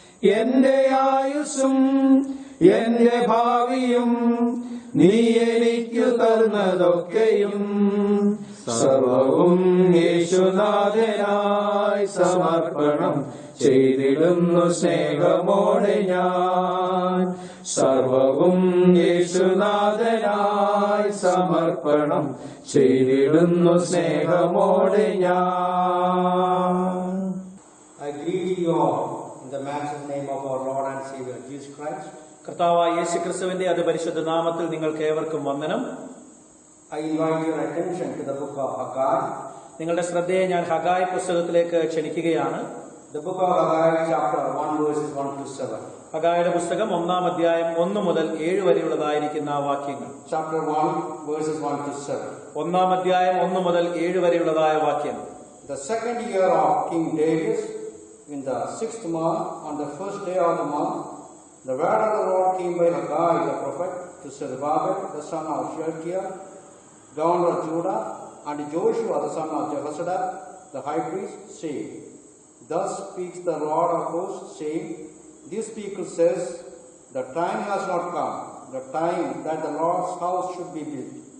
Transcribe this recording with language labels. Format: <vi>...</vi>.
<ml>എന്റെ ആയുസ്സും എന്റെ ഭാവിയും നീ എനിക്കു തന്നതൊക്കെയും സർവവും യേശുനാഥനായി സമർപ്പണം ചെയ്തിടുന്നു സ്നേഹമോടെ ഞാൻ. സർവവും യേശുനാഥനായി സമർപ്പണം ചെയ്തിടുന്നു സ്നേഹമോടെ ഞാൻ.</ml> <en>I greet you all in the matchless name of our Lord and Savior Jesus Christ.</en> <ml>കർത്താവായ യേശു ക്രിസ്തുവിന്റെ അതിപരിശുദ്ധ നാമത്തിൽ നിങ്ങൾക്ക് ഏവർക്കും വന്ദനം.</ml> <en>I invite your attention to the book of Haggai.</en> <ml>നിങ്ങളുടെ ശ്രദ്ധയെ ഞാൻ ഹഗായി പുസ്തകത്തിലേക്ക് ക്ഷണിക്കുകയാണ്.</ml> <en>The book of Haggai, chapter 1, verses 1 to 7.</en> <ml>ഹഗായിയുടെ പുസ്തകം 1-ാം അധ്യായം 1 മുതൽ 7 വരെയുള്ളതായിരിക്കുന്ന വാക്യങ്ങൾ.</ml> <en>Chapter 1, verses 1 to 7.</en> <ml>1-ാം അധ്യായം 1 മുതൽ 7 വരെയുള്ളതായ വാക്യങ്ങൾ.</ml> <en>The second year of King Darius, in the 6th month, on the first day of the month, the word of the Lord came by Haggai the prophet to Zerubbabel, the son of Shealtiel, governor of Judah, and Joshua, the son of Jehozadak, the high priest, saying, Thus speaks the Lord of hosts, saying, This people says, The time has not come, the time that the Lord's house should be built.</en>